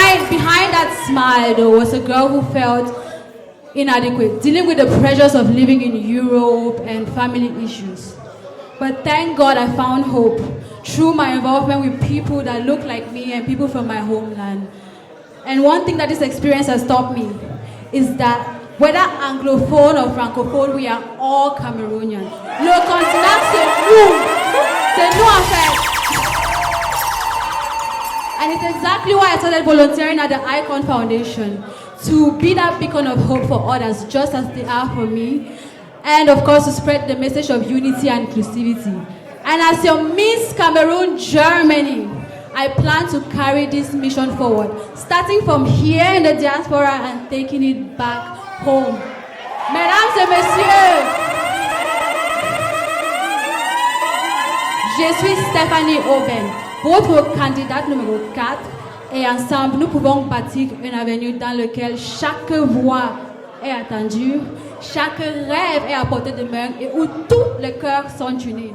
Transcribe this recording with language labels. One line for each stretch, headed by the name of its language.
English: Behind that smile, though, was a girl who felt inadequate, dealing with the pressures of living in Europe and family issues. But thank God I found hope through my involvement with people that look like me and people from my homeland. And one thing that this experience has taught me is that whether anglophone or francophone, we are all Cameroonians.
French: Le continent, c'est nous en fait.
English: And it's exactly why I started volunteering at the Icon Foundation, to be that beacon of hope for others, just as they are for me, and of course to spread the message of unity and inclusivity. And as your Miss Cameroon Germany, I plan to carry this mission forward, starting from here in the diaspora and taking it back home.
French: Mesdames et messieurs, je suis Stéphanie Aubin, votre candidate numéro 4, et ensemble, nous pouvons bâtir un avenir dans lequel chaque voix est attendue, chaque rêve est à portée de main et où tous les cœurs sont unis.